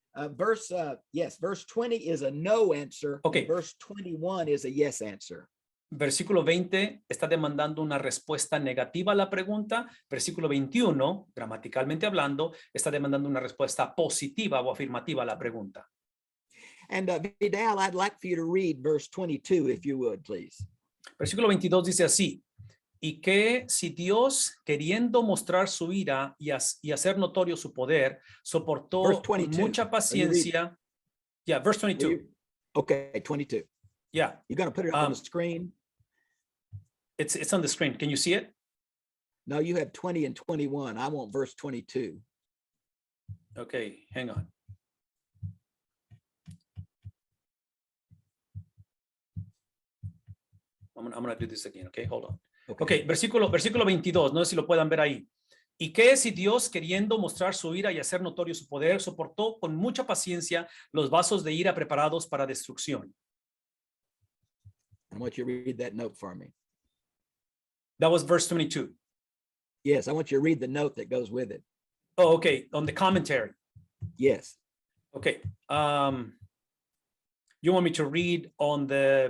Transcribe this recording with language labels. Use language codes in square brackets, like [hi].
[en] verse 20 is a no answer. Okay. Verse 21 is a yes answer. [es] Versículo 20 está demandando una respuesta negativa a la pregunta. Versículo 21, gramaticalmente hablando, está demandando una respuesta positiva o afirmativa a la pregunta. [en] And Vidal, I'd like for you to read verse 22, if you would, please. [es] Versículo 22 dice así: y que si Dios, queriendo mostrar su ira y hacer notorio su poder, soportó con mucha paciencia. [en] Yeah, verse 22. Okay, 22. Yeah. You're going to put it up on the screen? It's on the screen. Can you see it? No, you have 20 and 21. I want verse 22. Okay, hang on. I'm going to do this again, okay? Hold on. [es] Okay, versículo 22, no sé si lo puedan ver ahí. Y que si Dios, queriendo mostrar su ira y hacer notorio su poder, soportó con mucha paciencia los vasos de ira preparados para destrucción. [en] I want you to read that note for me. That was verse 22. Yes, I want you to read the note that goes with it. Oh, okay, on the commentary. Yes. Okay. You want me to read on the